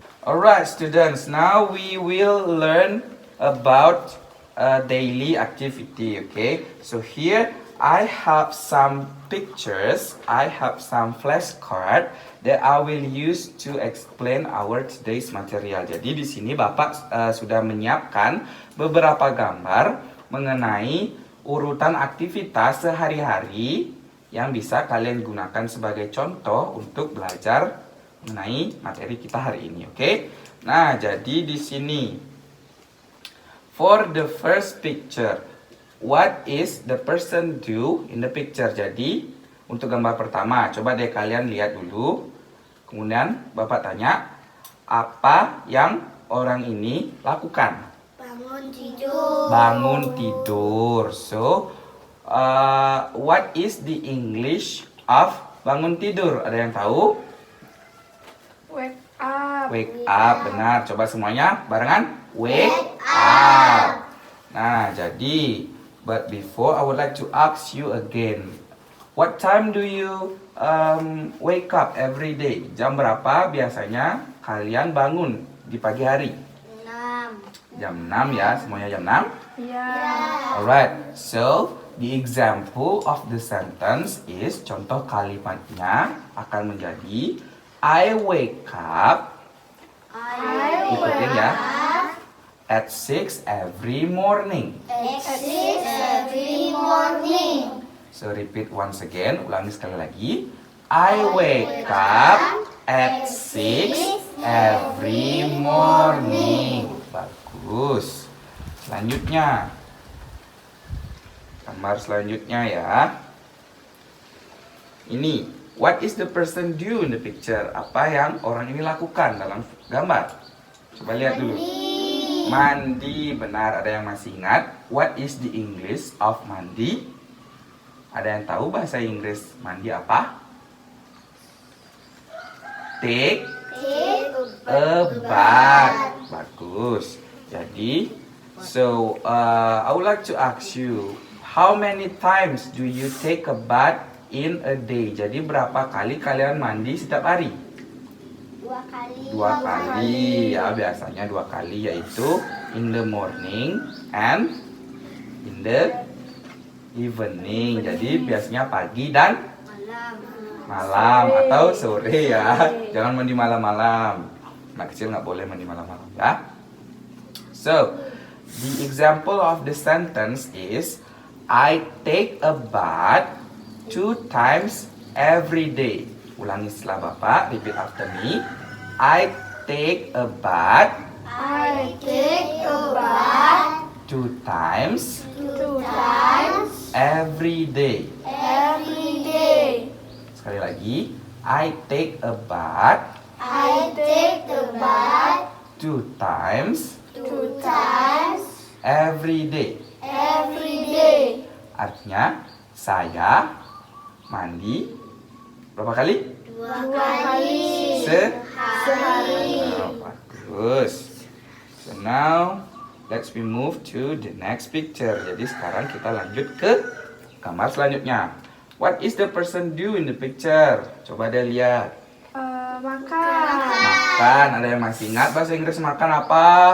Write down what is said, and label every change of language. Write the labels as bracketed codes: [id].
[en] Alright, students, now we will learn about a daily activity, okay? So here I have some pictures, I have some flashcard that I will use to explain our today's material. [id] Jadi di sini Bapak sudah menyiapkan beberapa gambar mengenai urutan aktivitas sehari-hari yang bisa kalian gunakan sebagai contoh untuk belajar mengenai materi kita hari ini, oke? Nah, jadi di sini [en] for the first picture, what is the person do in the picture? [id] Jadi, untuk gambar pertama, coba deh kalian lihat dulu. Kemudian Bapak tanya, apa yang orang ini lakukan? Bangun tidur. Bangun tidur. [en] So, what is the English of bangun tidur? [id] Ada yang tahu? [en] Wake up. Wake up, [id] benar. Coba semuanya barengan. Wake up. Nah, jadi, [en] but before I would like to ask you again. What time do you wake up every day? [id] Jam berapa biasanya kalian bangun di pagi hari? 6. Jam 6 ya, semuanya jam 6? Ya. [en] Alright, so the example of the sentence is, [id] contoh kalimatnya akan menjadi [en] I wake up, [id] ikutin ya, [en] at 6 every morning. At 6 every morning. So repeat once again, [id] ulangi sekali lagi. [en] I wake up at 6 every morning. [id] Bagus. Selanjutnya, gambar selanjutnya ya. [en] Ini, what is the person do in the picture? [id] Apa yang orang ini lakukan dalam gambar? Coba lihat dulu. Mandi, benar. Ada yang masih ingat? [en] What is the English of mandi? [id] Ada yang tahu bahasa Inggris mandi apa? [en] Take a bath. [id] Bagus. Jadi, [en] so I would like to ask you, how many times do you take a bath in a day? [id] Jadi berapa kali kalian mandi setiap hari? 2 kali. 2 kali ya, biasanya 2 kali, yaitu [en] in the morning and in the evening. [id] Jadi biasanya pagi dan malam atau sore ya. Jangan mandi malam-malam. Anak kecil nggak boleh mandi malam-malam ya. [en] So, the example of the sentence is I take a bath 2 times every day. [id] Ulangi setelah Bapak, [en] repeat after me. I take a bath I take a bath 2 times 2 times every day. every day. [id] Sekali lagi, [en] I take a bath I take a bath 2 times 2 times every day. every day. [id] Artinya, saya mandi berapa kali? 2 kali sehari. Oh, bagus. [en] So now, let's we move to the next picture. [id] Jadi sekarang kita lanjut ke gambar selanjutnya. [en] What is the person do in the picture? [id] Coba deh lihat. Makan. Makan. Ada yang masih ingat bahasa Inggris makan apa?